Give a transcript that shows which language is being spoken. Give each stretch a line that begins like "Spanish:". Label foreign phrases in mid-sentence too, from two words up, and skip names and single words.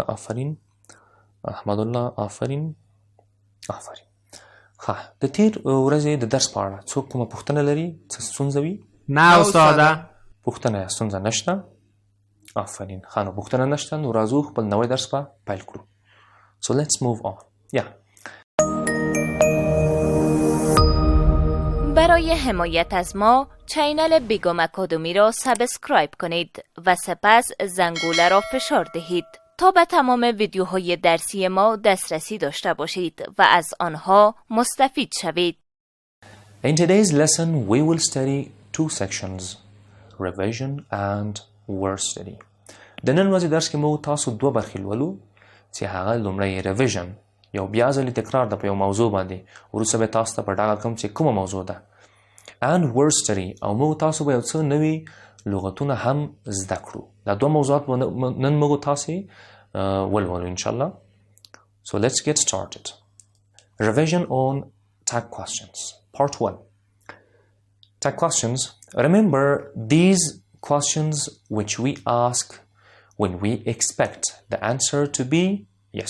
Pashto: آفرین احمد الله، آفرین آفرین. ښه، د تیر ورځې د درس په اړه څوک کومه پوښتنه لري؟ څه ستونزه وي؟ نه استاده. پوښتنه یا ستونزه نشته؟ آفرین. ښه، نو پوښتنه نشته، نو راځو خپل نوی درس به پیل کړو.
English: So let's move on. Yeah.
Persian: برای حمایت از ما چینل بیگم اکاډمۍ را سابسکرایب کنید و سپس زنگوله را فشار دهید تا به تمام ویدیوهای درسی ما دسترسی داشته باشید و از آنها مستفید شوید.
English: In today's lesson we will study two sections, revision and word study.
Pashto: د نن ورځې درس کې موږ تاسو دوه برخې لولو چې هغه لومړی revision یو بیا ځلې تکرار ده په یو موضوع باندې، وروسته به تاسو ته په ډاګه کوم چې کومه موضوع ده،
English: and word study
Pashto: او موږ تاسو به یو څه نوي لغتونه هم زده کړو. دا دوه موضوعات نن موږ تاسې ولولو انشاءالله.
English: So let's get started. Revision on tag questions. Part 1. Tag questions. Remember these questions which we ask when we expect the answer to be yes.